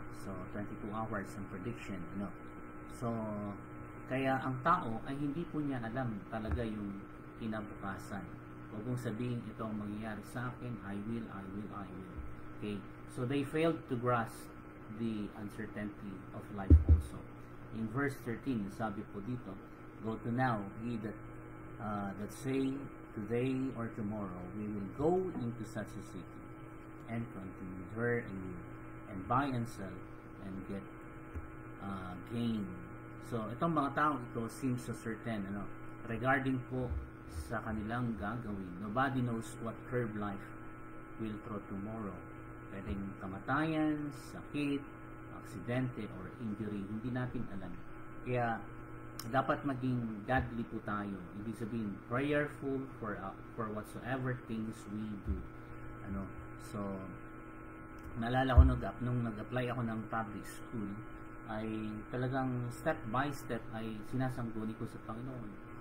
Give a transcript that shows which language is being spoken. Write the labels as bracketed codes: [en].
[tl] So 22 hours ang prediction, so kaya ang tao ay hindi po niya alam talaga yung kinabukasan. Huwag mong sabihin ito ang mangyayari sa akin, [en] I will. Okay, so they failed to grasp the uncertainty of life also. In verse 13, [tl] sabi po dito, [en] go to now, ye that say today or tomorrow we will go into such a city and continue there a year and buy and sell and get gain. [tl] So itong mga taong ito [en] seems so certain regarding [tl] po sa kanilang gagawin. [en] Nobody knows what curve life will throw tomorrow. [tl] Pwedeng kamatayan, sakit, aksidente or injury, hindi natin alam. Kaya dapat maging godly po tayo. Ibig sabihin, [en] prayerful for whatsoever things we do. [tl] So, naalala ko nung nag-apply ako ng public school, ay talagang [en] step by step [tl] ay sinasangguni ko sa Panginoon.